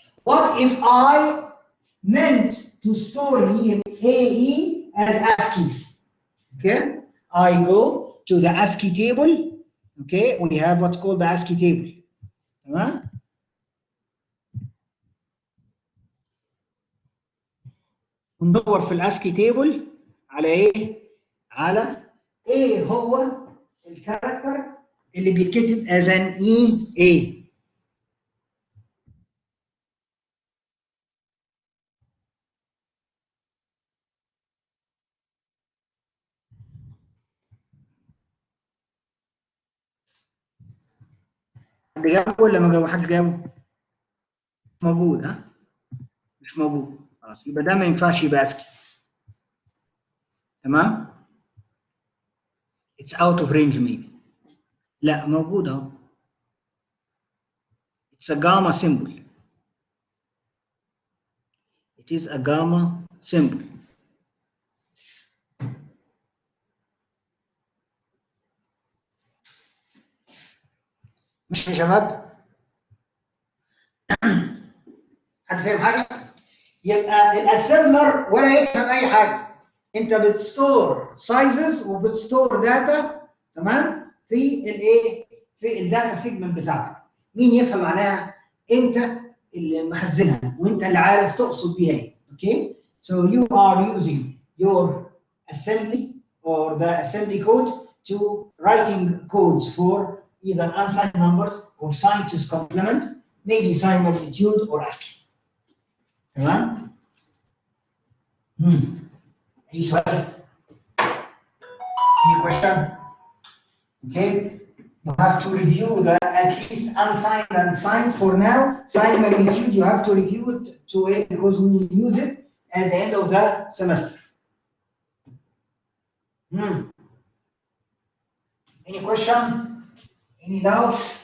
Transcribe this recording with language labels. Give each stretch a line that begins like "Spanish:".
English: What if I meant to store here AE as ASCII? Okay. I go to the ASCII table. Okay. We have what's called the ASCII table.
Arabic: تمام؟ ندور في الاسكي تيبل على ايه؟ على ايه هو الكاركتر اللي بيتكتب
English: as an EA.
Arabic: حد جابه ولا ما جابه؟ حد جابه؟ مش موجود ها؟ مش موجود. خلاص يبقى ده ما ينفعش يبقى اسكي. تمام؟
English: It's out of range maybe.
Arabic: لا موجود اهو.
English: It's a gamma symbol. It is a gamma symbol.
Arabic: مش يا شباب؟ حد فاهم حاجه؟ يبقى الاسمبلر ولا يفهم اي حاجه. انت بتستور سايزز وبتستور داتا تمام في الايه؟ في الداتا سيجمنت بتاعتك. مين يفهم معناها؟ انت اللي مخزنها وانت اللي عارف تقصد بيها ايه. اوكي؟
English: So you are using your assembly or the assembly code to writing codes for either unsigned numbers or signed to complement, maybe signed magnitude or ASCII.
Arabic: تمام؟ أي سؤال؟
English: Any question? Okay. You have to review the at least unsigned and signed for now. Signed magnitude, you have to review it to it because we will use it at the end of the semester. Any question? Any doubt?